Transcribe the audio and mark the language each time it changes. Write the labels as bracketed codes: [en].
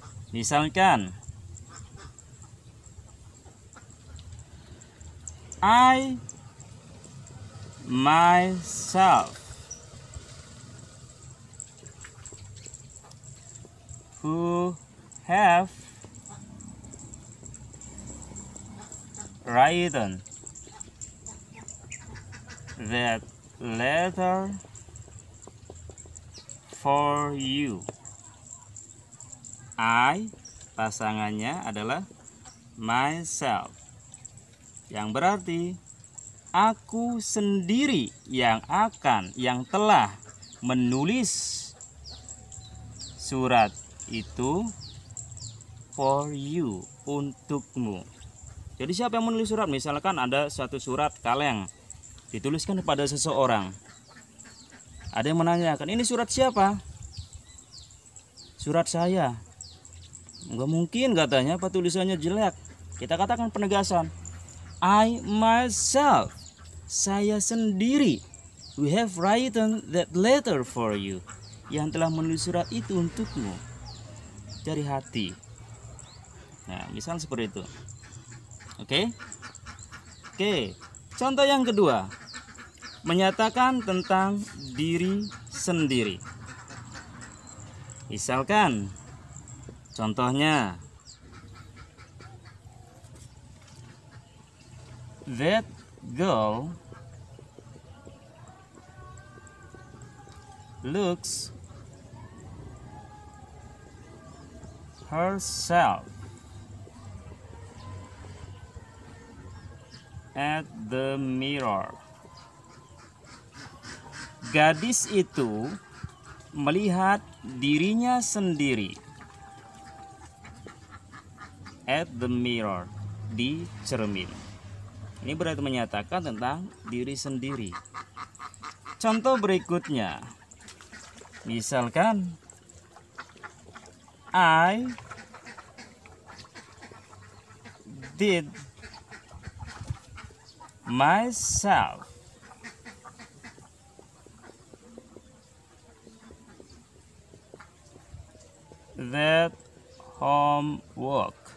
[id] Misalkan [en] I myself who have written that letter for you. [id] I pasangannya adalah myself, yang berarti aku sendiri yang telah menulis surat itu [en] for you, [id] untukmu. Jadi siapa yang menulis surat? Misalkan ada suatu surat kaleng dituliskan kepada seseorang. Ada yang menanyakan, ini surat siapa? Surat saya. Enggak mungkin katanya, apa tulisannya jelek. Kita katakan penegasan, I myself, saya sendiri, [en] we have written that letter for you, [id] yang telah menulis surat itu untukmu dari hati. Nah, misal seperti itu. Oke. Contoh yang kedua, menyatakan tentang diri sendiri. Misalkan contohnya, [en] that girl looks herself at the mirror. [id] Gadis itu melihat dirinya sendiri [en] at the mirror, [id] di cermin. Ini berarti menyatakan tentang diri sendiri. Contoh berikutnya, misalkan [en] I did myself that homework.